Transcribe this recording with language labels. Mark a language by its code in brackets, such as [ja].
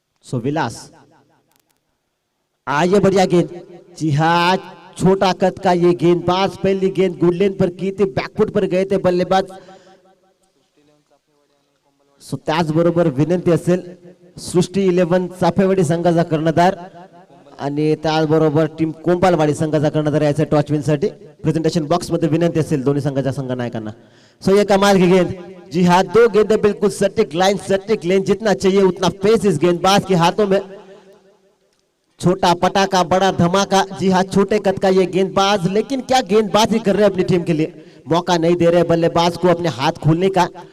[hi] सो विलास, आइए बढ़िया गेंद। जी हाँ, छोटा कद का ये गेंदबाज, पहली गेंद गुड लेन पर की थी, बैकफुट पर गए थे बल्लेबाज। [mr] सो त्याचबरोबर विनंती असेल सृष्टी 11 चाफेवाडी संघाचा कर्णधार आणि त्याचबरोबर टीम कोंबालवाडी संघाचा कर्णधार यायचा टॉच विन साठी प्रेझेंटेशन बॉक्स मध्ये विनंती असेल दोन्ही संघाच्या संघनायकांना। [hi] सो ये कमाल की गेंद। जी हाँ, 2 गेंदें बिल्कुल सटीक लाइन, सटीक लेन, जितना चाहिए उतना पेस इस गेंदबाज के हाथों में। छोटा पटाखा बड़ा धमाका। जी हाँ, छोटे कद का ये गेंदबाज, लेकिन क्या गेंदबाजी कर रहे हैं अपनी टीम के लिए, मौका नहीं दे रहे बल्लेबाज को अपने हाथ खोलने का।